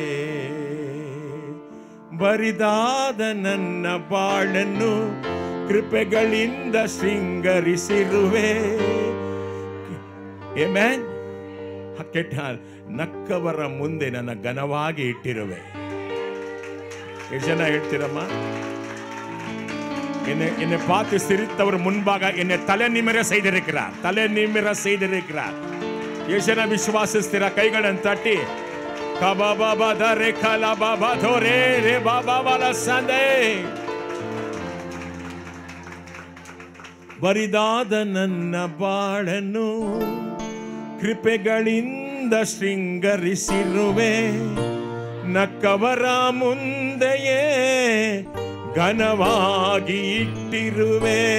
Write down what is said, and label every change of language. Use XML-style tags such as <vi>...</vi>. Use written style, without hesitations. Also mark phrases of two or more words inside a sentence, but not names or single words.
<kn>ಬರಿದಾದ ನನ್ನ ಬಾಳನ್ನು ಕೃಪೆಗಳಿಂದ ಶೃಂಗರಿಸಿರುವೆ. ಆಮೆನ್. ಕೆಟ್ಟ ನಕ್ಕವರ ಮುಂದೆ ನನ್ನ ಘನವಾಗಿ ಇಟ್ಟಿರುವೆ. ಎಷ್ಟು ಜನ ಹೇಳ್ತೀರಮ್ಮ?</kn> <ta>என்னை பார்த்து சிரித்தவர் முன்பாக என்னை தலை நிமிர செய்திருக்கிறார், தலை நிமிர செய்திருக்கிறார்.</ta> <kn>ಯೇಸನ ವಿಶ್ವಾಸಿಸ್ತೀರಾ? ಕೈಗಳನ್ನು ತಟ್ಟಿ. ಕಬಾಬಾಬಾದರೆ ಕಲಬಾಬಾಧೋರೆ ರೇ ಬಾಬಾಬಾಲ ಸಂದೆ. ಬರಿದಾದ ನನ್ನ ಬಾಳನ್ನು ಕೃಪೆಗಳಿಂದ ಶೃಂಗರಿಸಿರುವೆ, ನಕ್ಕವರ ಮುಂದೆಯೇ ಘನವಾಗಿ ಇಟ್ಟಿರುವೆ.</kn>